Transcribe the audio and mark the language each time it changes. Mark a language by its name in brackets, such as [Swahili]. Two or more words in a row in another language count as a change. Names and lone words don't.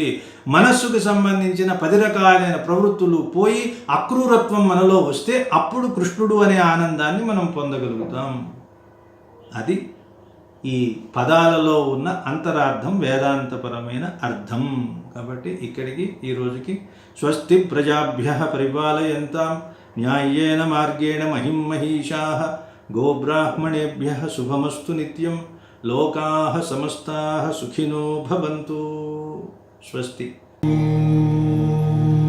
[Telugu] మనస్సుకు సంబంధించిన 10 రకాలైన ప్రవృత్తులు పోయి అక్రూరత్వం మనలో వస్తే అప్పుడు కృష్ణుడు అనే ఆనందాన్ని మనం పొందగలుగుతాం. అది ఈ పదాలలో ఉన్న అంతరార్థం, వేదాంతపరమైన అర్థం. కాబట్టి ఇక్కడికి ఈ రోజుకి [Sanskrit] स्वस्ति प्रजाभ्यः परिपालयन्तां न्यायेन मार्गेण महिं महिषाः गोब्राह्मणेभ्यः शुभमस्तु नित्यं लोकाः समस्ताः सुखिनो भवन्तु. స్వస్తి.